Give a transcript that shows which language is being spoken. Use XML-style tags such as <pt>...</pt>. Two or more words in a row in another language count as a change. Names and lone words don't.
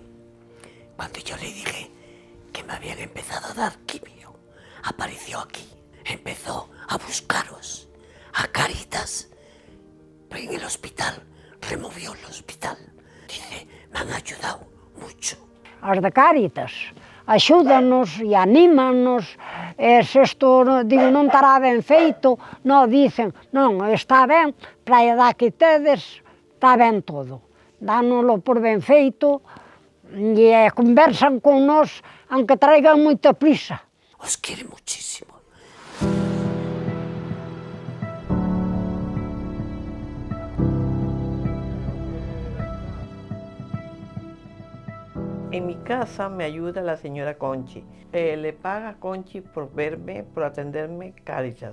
<es>Cuando yo le dije que me habían empezado a dar quimio, apareció aquí. Empezó a buscaros, a Cáritas, en el hospital, removió el hospital. Dice, me han ayudado mucho.</es> <gl>As de Cáritas axúdanos e anímanos, se isto, digo, non estará ben feito, non, dicen, non, está ben, para a edad que tedes, está ben todo. Dánoslo por ben feito e conversan con nós,</gl> <es>aunque traigan</es> <gl>moita prisa.</gl> <es>Os quiere muchísimo. En mi casa me ayuda la señora Conchi. Le paga a Conchi por verme, por atenderme Cáritas.</es>